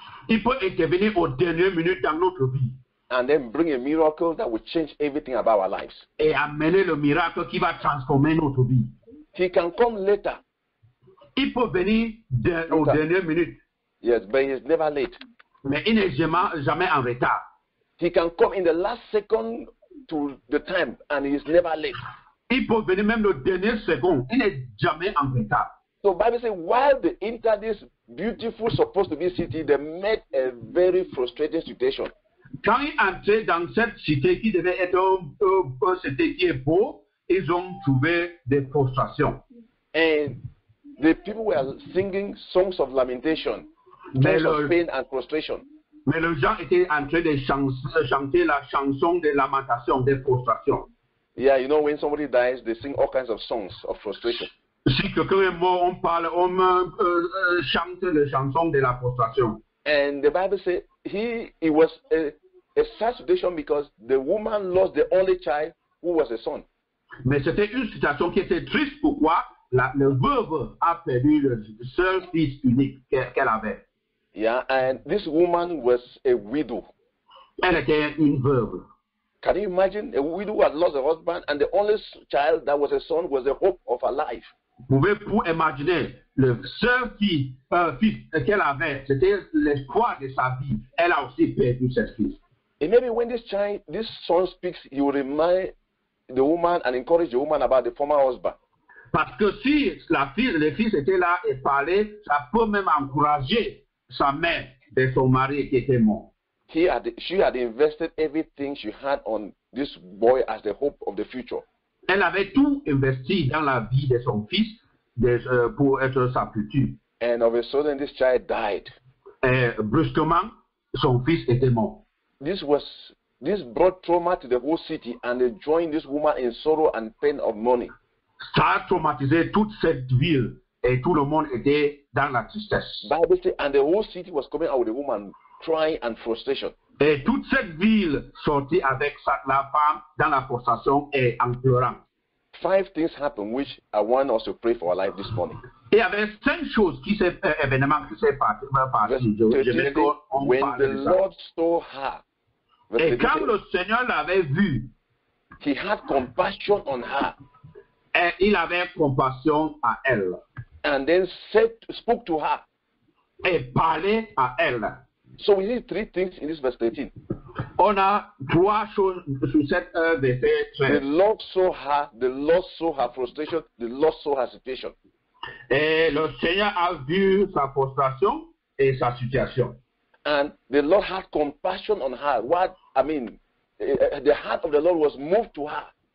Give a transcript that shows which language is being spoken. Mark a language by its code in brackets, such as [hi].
[fr] Il peut intervenir aux dernières minutes dans notre vie. [en] And then bring a miracle that will change everything about our lives. [fr] Et amener le miracle qui va transformer notre vie. [en] He can come later. [fr] Il peut venir aux dernières minutes. [en] Yes, but he is never late. [fr] Mais il n'est jamais en retard. [en] He can come in the last second to the time and he is never late. [fr] Il peut venir même le dernier seconde. Il n'est jamais en retard. [en] So Bible says while they entered this beautiful, supposed to be city, they met a very frustrating situation. [fr] Quand ils entraient dans cette cité qui devait être une cité qui est beau, ils ont trouvé des frustrations. [en] And the people were singing songs of lamentation, songs of pain and frustration. [fr] Mais les gens étaient en train de chanter la chanson de lamentation, de frustration. [en] Yeah, you know, when somebody dies, they sing all kinds of songs of frustration. [fr] Si quelqu'un est mort, on chante les chansons de la frustration. [en] And the Bible says it was a sad situation because the woman lost the only child who was a son. [fr] Mais c'était une situation qui était triste. Pourquoi? Le veuve a perdu le seul fils unique qu'elle avait. [en] Yeah, and this woman was a widow. [fr] Elle était une veuve. [en] Can you imagine a widow who had lost her husband and the only child that was a son was the hope of her life? [fr] Vous pouvez imaginer, le seul fils qu'elle avait, c'était l'espoir de sa vie. Elle a aussi perdu ses fils. [en] And maybe when this son speaks, he will remind the woman and encourage the woman about the former husband. [fr] Parce que si le fils était là et parlait, ça peut même encourager sa mère de son mari qui était mort. [en] She had invested everything she had on this boy as the hope of the future. [fr] Elle avait tout investi dans la vie de son fils pour être sa future. [en] And of a sudden, this child died. [fr] Et brusquement, son fils était mort. [en] This brought trauma to the whole city, and they joined this woman in sorrow and pain of mourning. [fr] Ça a traumatisé toute cette ville et tout le monde était dans la tristesse. [en] Bible says, and the whole city was coming out with the woman crying and frustration. [fr] Et toute cette ville sortit avec la femme dans la frustration et en pleurant. [en] 5 things happened which I want us to pray for our life this morning. [fr] Et il y avait 5 choses événements qui s'est passé. [en] When the Lord saw her, [fr] et quand le Seigneur l'avait vue, [en] he had compassion on her. [fr] Et il avait compassion à elle. [en] And then spoke to her. [fr] Et parlait à elle. [en] So we see 3 things in this verse 13. [fr] On a 3 choses sur cette verset 13. [en] The Lord saw her frustration, the Lord saw her situation. [fr] Et le Seigneur a vu sa frustration et sa situation. [en] And the Lord had compassion on her. The heart of the Lord was moved to her.